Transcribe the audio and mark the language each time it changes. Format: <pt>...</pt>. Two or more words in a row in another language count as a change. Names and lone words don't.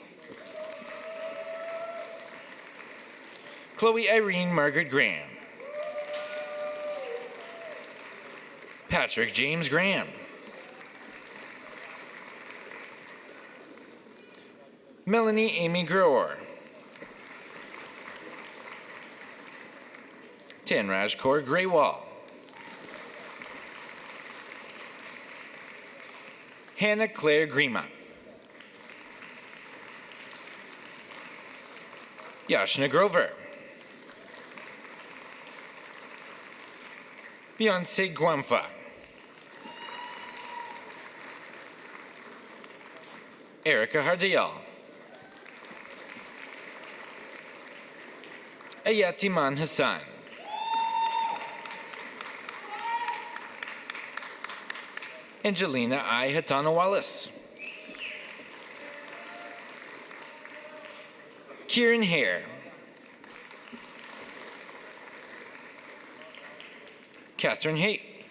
<en>Chloe Irene Margaret Graham. Patrick James Graham. Melanie Amy Groer. Tanraj Kaur Greywall. Hannah Claire Grima. Yashna Grover. Beyonce Guamfa. Erica Hardial. Ayatiman Hassan. Angelina I. Hatana Wallace. Kieran Hare. Catherine Haight.</en>